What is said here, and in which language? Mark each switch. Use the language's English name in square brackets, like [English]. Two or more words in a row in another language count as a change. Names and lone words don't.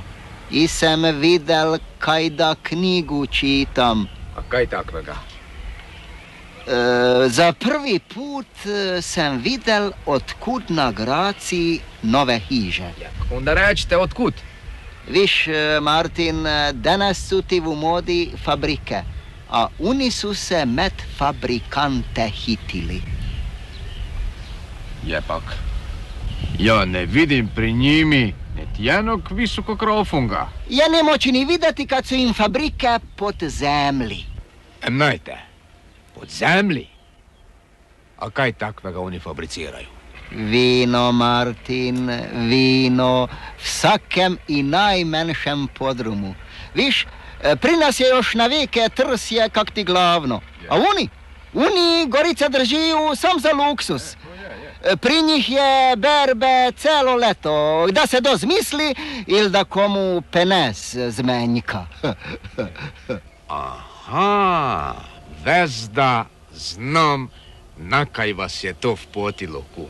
[Croatian] I sem videl, kaj da knjigu čitam. A kaj takvega? Za prvi put sem videl, odkud na Graci nove hiže. Ja, onda rečite, odkud? Viš, Martin, danes su ti v modi fabrike, a oni su se med fabrikante hitili. Je pak. Ja ne vidim pri njimi niti jednog visokog rofunga. Je ne moći ni videti kad su im fabrike pod zemlji. Najte, pod zemlji? A kaj takvega oni fabriciraju? Vino, Martin, vino, vsakem i najmenšem podrumu. Viš, pri nas je još navike trsje kak ti glavno. A oni Gorice držijo sam za luksus. Pri njih je berbe celo leto, da se dozmisli ili da komu penes zmenjka. Aha, vezda znam na kaj vas je to vpotilo, kum.